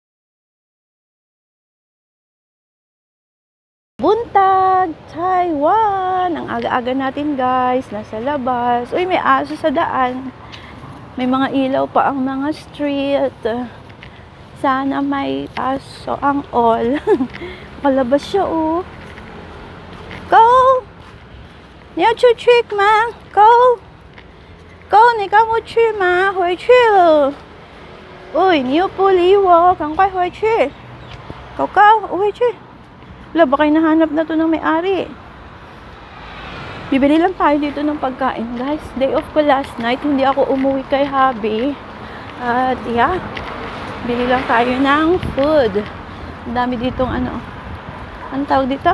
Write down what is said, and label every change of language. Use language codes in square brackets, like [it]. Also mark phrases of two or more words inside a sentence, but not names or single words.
[ceb] Buntag, Taiwan! [tl] Ang aga-aga natin guys, nasa labas. Uy, may aso sa daan. May mga ilaw pa ang mga street. Sana may aso ang all. Kalabas siya oh. Go! [zh] 你要出去吗？ Go! Go! 你跟我去吗？回去了。喂，你又不理我，赶快回去。 [en] Go go! [zh] 我回去。 [tl] Wala, baka hinahanap na to ng may-ari. Bibili lang tayo dito ng pagkain, guys. [en] Day off ko last night. [tl] Hindi ako umuwi kay Habi. At yeah, bili lang tayo ng food. Ang dami ditong ano. Ang tawag dito?